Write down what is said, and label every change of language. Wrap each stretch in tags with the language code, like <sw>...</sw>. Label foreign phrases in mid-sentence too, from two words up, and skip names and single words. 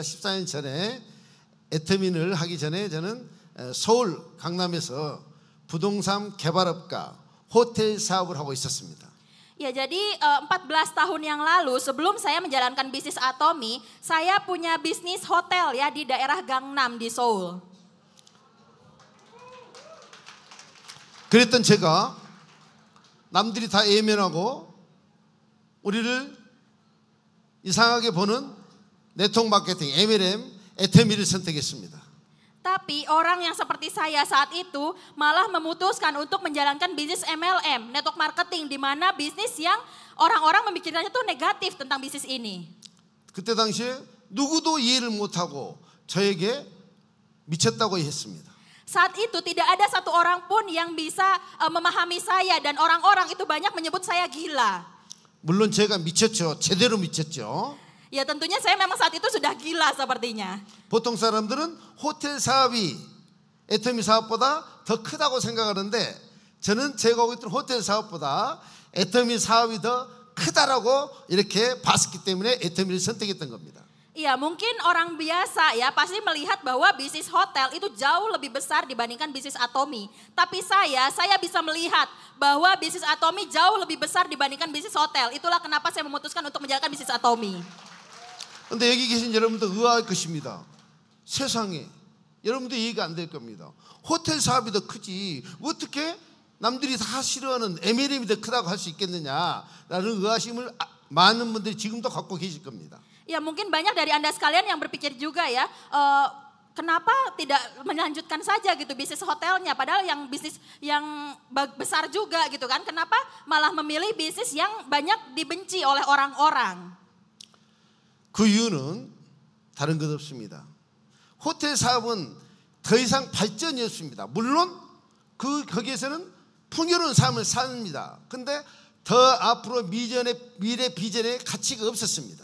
<ko>14년 전에 애터미를 하기 전에 저는 서울 강남에서 부동산 개발업가 호텔 사업을 하고 있었습니다.</ko> <id>Ya, jadi 14 tahun yang lalu sebelum saya menjalankan bisnis Atomi, saya punya bisnis hotel ya di daerah Gangnam di Seoul.</id> <ko>그랬던 제가 남들이 다 예면하고 우리를 이상하게 보는 네트워크 마케팅 MLM 애터미를 선택했습니다.</ko> <id>Tapi orang yang seperti saya saat itu malah memutuskan untuk menjalankan bisnis MLM,</id> <en>network marketing,</en> <id>di mana bisnis yang orang-orang memikirkannya tuh negatif tentang bisnis ini.</id> <ko>그때 당시에 누구도 이해를 못하고 저에게 미쳤다고 했습니다.</ko> <id>Saat itu tidak ada satu orang pun yang bisa memahami saya dan orang-orang itu banyak menyebut saya gila.</id> <ko>물론 제가 미쳤죠. 제대로 미쳤죠.</ko> <id>Ya, tentunya saya memang saat itu sudah gila sepertinya.</id> <ko>보통 사람들은 호텔 사업이 애터미 사업보다 더 크다고 생각하는데 저는 제가 하고 있던 호텔 사업보다 애터미 사업이 더 크다라고 이렇게 봤기 때문에 애터미를 선택했던 겁니다.</ko> <id>Iya, mungkin orang biasa ya pasti melihat bahwa bisnis hotel itu jauh lebih besar dibandingkan bisnis Atomi. Tapi saya bisa melihat bahwa bisnis Atomi jauh lebih besar dibandingkan bisnis hotel. Itulah kenapa saya memutuskan untuk menjalankan bisnis Atomi.</id> <ko>근데 여기 계신 여러분도 의아할 것입니다. 세상에 여러분도 이해가 안 될 겁니다. 호텔 사업이 더 크지 어떻게 남들이 다 싫어하는 MLM이 더 크다고 할 수 있겠느냐라는 의아심을 많은 분들이 지금도 갖고 계실 겁니다.</ko> <id>Ya, mungkin banyak dari Anda sekalian yang berpikir juga ya, kenapa tidak melanjutkan saja gitu bisnis hotelnya, padahal yang bisnis yang besar juga gitu kan, kenapa malah memilih bisnis yang banyak dibenci oleh orang-orang?</id> <ko>그 이유는 다른 것 없습니다. 호텔 사업은 더 이상 발전이 없습니다. 물론 거기에서는 풍요로운 삶을 삽니다. 근데 더 앞으로 미래 비전의 가치가 없었습니다.</ko>